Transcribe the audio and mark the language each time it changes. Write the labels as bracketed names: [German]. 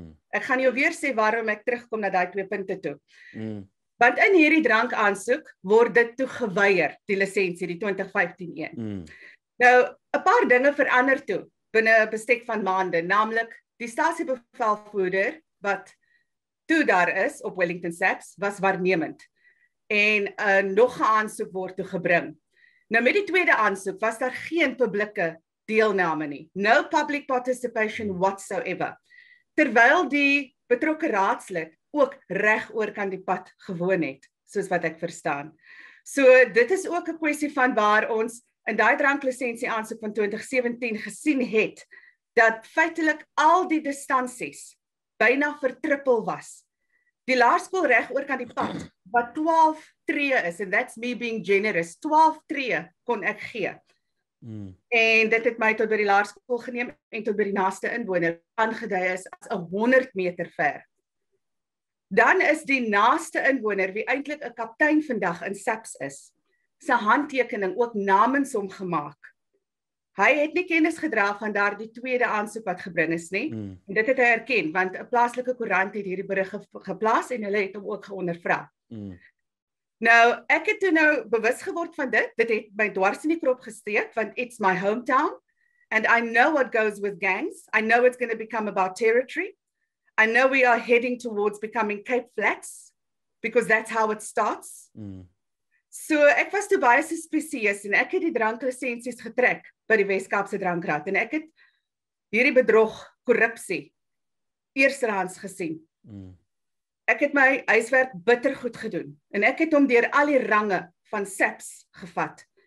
[Afrikaans] Ek gaan jou weer sê waarom ek terugkom na daai 2 punte toe. Want in hierdie drankaansoek word dit toe geweier, die lisensie, die 2015 een. Nou, 'n paar dinge verander toe binne 'n bestek van maande, naamlik die stasiebevelvoerder wat toe daar is op Wellington SAPS was waarnemend en nog 'n aansoek word toe gebring. Nou met die tweede aansoek was daar geen publieke deelname nie. [English] No public participation whatsoever. [Afrikaans] Terwyl die betrokke raadslid ook reg oor kan die pad gewoon het, soos wat ek verstaan. So dit is ook 'n kwessie van waar ons in daai dranklisensie aansoek van 2017 gesien het, dat feitelik al die distansies byna vertrippel was. Die laerskool reg oor kan die pad, wat 12 tree is, [English] and that's me being generous, [Afrikaans] 12 tree kon ek gee. En dit het my tot by die laerskool geneem en tot by die naaste inwoner aangedui is as 100 meter ver. Dan is die naaste inwoner, wie eintlik 'n kaptein vandag in SAPS is, sy handtekening ook namens hom gemaak. Hy het nie kennis gedra van daardie tweede aansoek wat gebring is nie. En dit het hy erken, want 'n plaaslike koerant het hierdie berig geplaas en hulle het hom ook geondervra. Nou, ek het toe nou bewus geword van dit. Dit het my dwars in die krop gesteek, want [English] it's my hometown, and I know what goes with gangs. I know it's going to become about territory. I know we are heading towards becoming Cape Flats, because that's how it starts. [Afrikaans] So ek was toe baie suspicieus en ek het die dranklisensies getrek by die Wes-Kaapse Drankraad en ek het hierdie bedrog, korrupsie eerstehands gesien. Ek het my huiswerk bitter goed gedoen en ek het hom deur al die range van SAPS gevat.